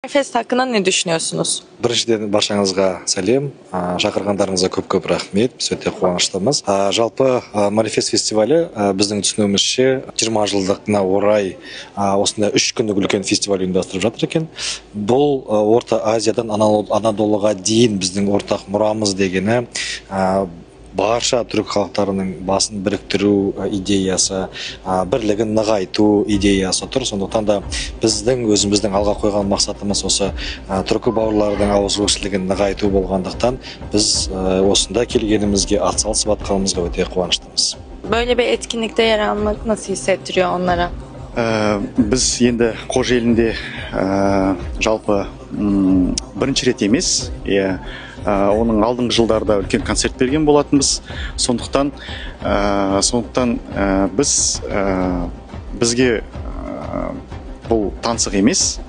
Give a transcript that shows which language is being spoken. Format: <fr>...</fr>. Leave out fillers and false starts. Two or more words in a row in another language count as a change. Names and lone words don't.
<tr>Fest hakkında ne düşünüyorsunuz?</tr> <kk>Біріншіден баршаңызға сәлем, шақырғандарыңызға көп рахмет, біз өте қуаныштымыз. Жалпы Манифест фестивалі біздің түсінуімізше 20 жылдығына орай осында 3 күндік үлкен фестиваль ұйымдастырып жатыр екен. Бұл Орта Азиядан Анадолыға дейін біздің ортақ мұрамыз дегені барша түрік халықтарының басын біріктіру идеясы, бірлігін нығайту идеясы тұр. Сондықтан да біздің өзіміздің алға қойған мақсатымыз осы түркі бауырлардың ауызбіршілігін нығайту болғандықтан біз осында келгенімізге, атсалысып атқанымызға өте қуаныштымыз.</kk> <tr>Böyle bir etkinlikte yer almak nasıl hissettiriyor onlara?</tr> <kk>Біз енді Қожа елінде жалпы бірінші рет емес, оның алдыңғы жылдарда үлкен концерт берген болатынбыз. Сондықтан бізге бұл таңсық емес.</kk>